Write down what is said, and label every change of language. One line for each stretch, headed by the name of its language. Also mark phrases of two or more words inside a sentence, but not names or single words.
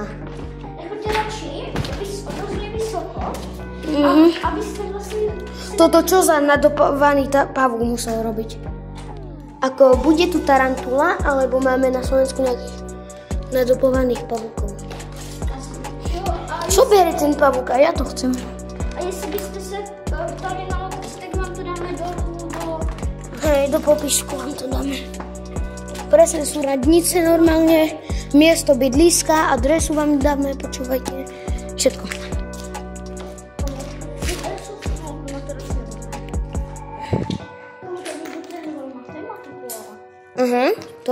Czech: Nechoďte radši, hrozně vysoko, abyste vlastně...
Slovak: Toto čo za nadopovaný pavúk musel robiť? Ako bude tu tarantula, alebo máme na Slovensku nejakých nadopovaných pavúkov? Čo bere ten pavúk? A ja to chcem.
Czech: A jestli byste se ptali na odkaz, tak vám to dáme dolů
Slovak: Hej, do popisku vám to dáme. Presne sú radnice normálne, miesto bydliska, adresu vám dáme, počúvajte. Všetko. To.